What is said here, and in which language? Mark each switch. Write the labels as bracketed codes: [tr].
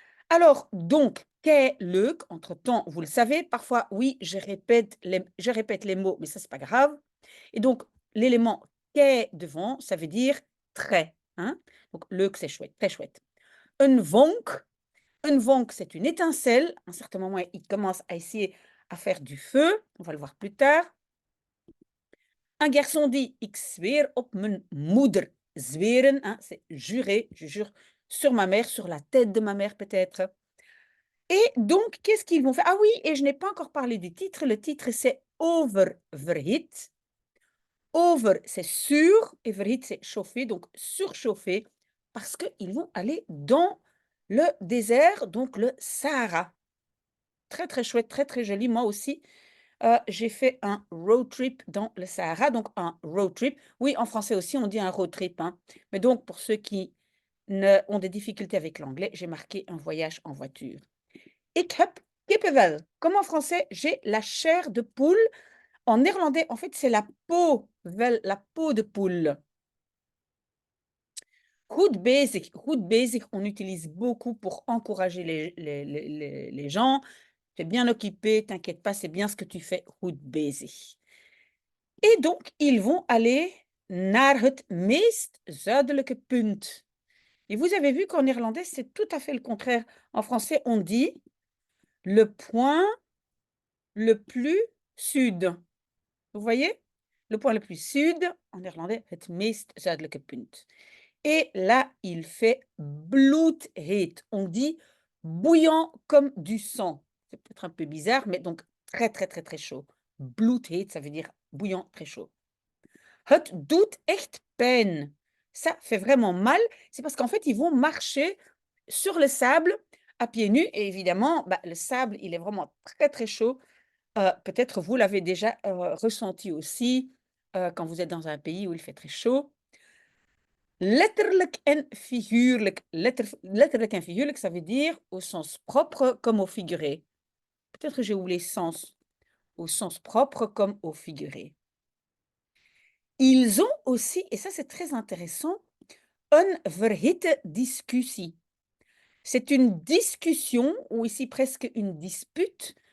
[fr] Alors, donc, qu'est leuk? Entre-temps, vous le savez, parfois, oui, je répète les mots, mais ça, c'est pas grave. Et donc, l'élément qu'est devant, ça veut dire très, hein? Donc, leuk, c'est chouette, très chouette. Een vonk, c'est une étincelle. À un certain moment, il commence à essayer à faire du feu. On va le voir plus tard. Un garçon dit, [nl] ik zweer op mijn moeder. [fr] Zweren, hein, c'est jurer, je jure sur ma mère, sur la tête de ma mère peut-être. Et donc, qu'est-ce qu'ils vont faire? Ah oui, et je n'ai pas encore parlé du titre. Le titre, c'est Oververhit. Over, c'est sur, et verhit, c'est chauffer, donc surchauffer, parce qu'ils vont aller dans le désert, donc le Sahara. Très, très chouette, très, très joli. Moi aussi, j'ai fait un road trip dans le Sahara, donc un road trip. Oui, en français aussi, on dit un road trip, hein. Mais donc, pour ceux qui ont des difficultés avec l'anglais, j'ai marqué un voyage en voiture. [nl] Ik heb kippenvel. [fr] Comme en français, j'ai la chair de poule. En néerlandais, en fait, c'est la peau, la peau de poule. [nl] Goed bezig. Goed bezig, [fr] on utilise beaucoup pour encourager les gens. Tu es bien occupé, t'inquiète pas, c'est bien ce que tu fais. [nl] Goed bezig. [fr] Et donc, ils vont aller [nl] naar het meest zuidelijke punt. [fr] Et vous avez vu qu'en néerlandais, c'est tout à fait le contraire. En français, on dit le point le plus sud. Vous voyez? le point le plus sud, en néerlandais, [nl] het meest zuidelijke punt. [fr] Et là, il fait bloedheet. On dit bouillant comme du sang. C'est peut-être un peu bizarre, mais donc très, très, très, très chaud. Bloedheet, ça veut dire bouillant, très chaud. [nl] Het doet echt pijn. [fr] Ça fait vraiment mal. C'est parce qu'en fait, ils vont marcher sur le sable à pieds nus. Et évidemment, bah, le sable, il est vraiment très, très chaud. Peut-être vous l'avez déjà ressenti aussi quand vous êtes dans un pays où il fait très chaud. [nl] Letterlijk en figuurlijk. Letterlijk en figuurlijk, [fr] ça veut dire au sens propre comme au figuré. Peut-être que j'ai oublié sens. Au sens propre comme au figuré. Ils ont aussi, et ça c'est très intéressant, [nl] een verhitte discussie. [fr] C'est une discussion, ou ici presque une dispute.